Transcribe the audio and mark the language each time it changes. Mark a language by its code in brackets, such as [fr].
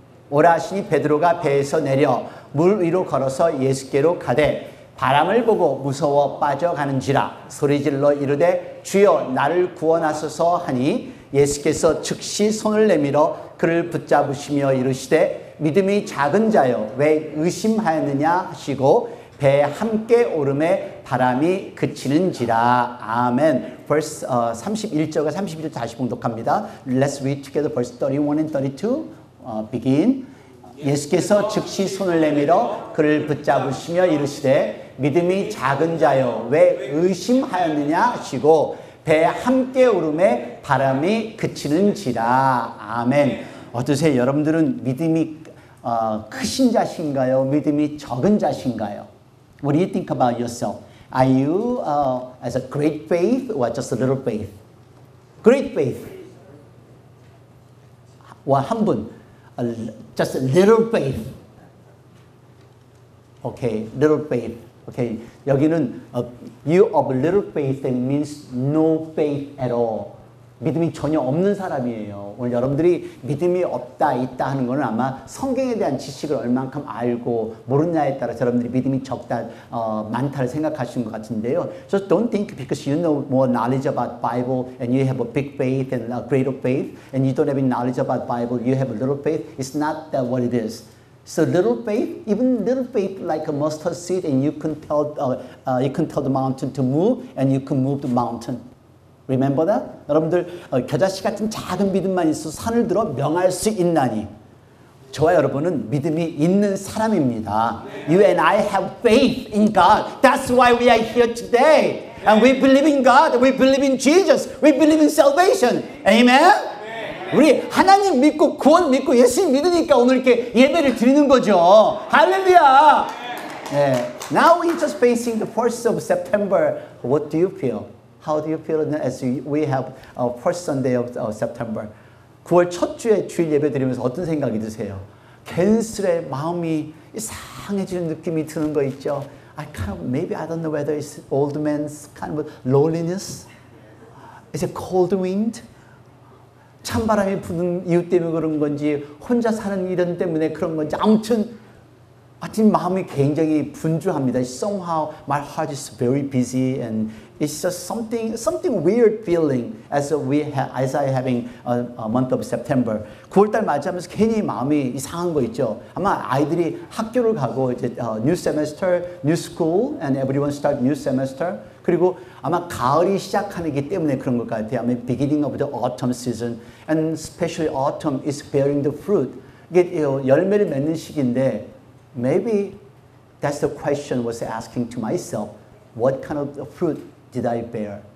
[ko] 오라 하시니 베드로가 배에서 내려 물 위로 걸어서 예수께로 가되 바람을 보고 무서워 빠져가는지라 소리질러 이르되 주여 나를 구원하소서 하니 예수께서 즉시 손을 내밀어 그를 붙잡으시며 이르시되 믿음이 작은 자여 왜 의심하였느냐 하시고 배에 함께 오름에 바람이 그치는지라. 아멘. verse 31절과 32절 다시 봉독합니다. [en] Let's read together verse 31 and 32. begin. [ko] 예수께서 즉시 손을 내밀어 그를 붙잡으시며 이르시되 믿음이 작은 자여 왜 의심하였느냐 하시고 배에 함께 오름에 바람이 그치는지라. 아멘. 어떠세요? 여러분들은 믿음이 크신 자신가요? 믿음이 적은 자신가요? [en] What do you think about yourself? Are you as a great faith or just a little faith? Great faith. [ko] 한 분. [en] Just a little faith. Okay, little faith. Okay, [ko] 여기는 [en] you of little faith that means no faith at all. [ko] 믿음이 전혀 없는 사람이에요. 오늘 여러분들이 믿음이 없다, 있다 하는 것은 아마 성경에 대한 지식을 얼만큼 알고 모르냐에 따라 여러분들이 믿음이 적다, 많다를 생각하시는 것 같은데요. [en] Just don't think because you know more knowledge about Bible and you have a big faith and a greater faith and you don't have any knowledge about Bible, you have a little faith. It's not that what it is. So little faith, even little faith like a mustard seed and you can tell the mountain to move and you can move the mountain. Remember that? [ko] 여러분들 겨자씨 같은 작은 믿음만 있어서 산을 들어 명할 수 있나니 저와 여러분은 믿음이 있는 사람입니다. [en] You and I have faith in God. That's why we are here today. And we believe in God. We believe in Jesus. We believe in salvation. Amen? [ko] 우리 하나님 믿고 구원 믿고 예수 믿으니까 오늘 이렇게 예배를 드리는 거죠. 할렐루야. 네. [en] Now we're just facing the 1st of September. What do you feel? How do you feel as we have first Sunday of September? [ko] 9월 첫 주에 주일 예배 드리면서 어떤 생각이 드세요? 괜스레 마음이 이상해지는 느낌이 드는 거 있죠? [en] Maybe I don't know whether it's old man's kind of loneliness. Is it cold wind? [ko] 찬바람이 부는 이유 때문에 그런 건지 혼자 사는 일 때문에 그런 건지 아무튼 하여튼 마음이 굉장히 분주합니다. [en] Somehow my heart is very busy and it's just something weird feeling as I having a month of September. [ko] 9월달 맞이하면서 괜히 마음이 이상한 거 있죠. 아마 아이들이 학교를 가고 이제 [en] new semester, new school, and everyone start new semester. [ko] 그리고 아마 가을이 시작하기 때문에 그런 것 같아요. 아마 [en] beginning of the autumn season, and especially autumn is bearing the fruit. [ko] 이게 열매를 맺는 시기인데. [en] Maybe that's the question I was asking to myself. What kind of fruit did I bear?